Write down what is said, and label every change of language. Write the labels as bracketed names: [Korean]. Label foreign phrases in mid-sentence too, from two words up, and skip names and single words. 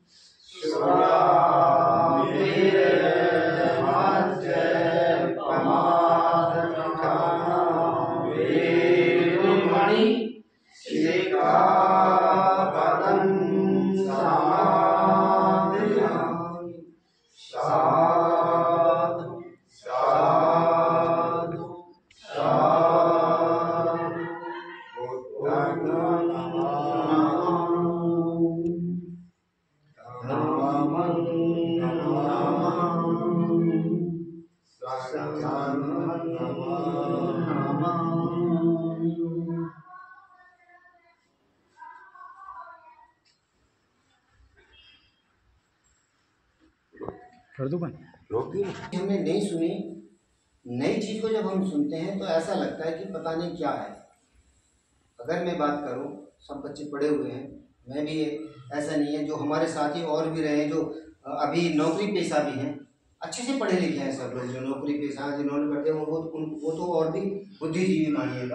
[Pali] वेरमणि सिक्खापदं समादयामि। साधु साधु साधु। बुद्धं नमामि। धम्मं नमामि। संघं नमामि। [Hindi] कर दूं बंद? हमने नहीं सुनी, नई चीज को जब हम सुनते हैं तो ऐसा लगता है कि पता नहीं क्या है। अगर मैं बात करूं, सब बच्चे पढ़े हुए हैं, मैं भी ऐसा नहीं है, जो हमारे साथी और भी रहे हैं जो अभी नौकरी पेशा भी हैं, अच्छे से पढ़े लिखे हैं सब लोग, जो नौकरी पेशा जिन्होंने पढ़े वो तो और भी बुद्धिजीवी मानिएगा।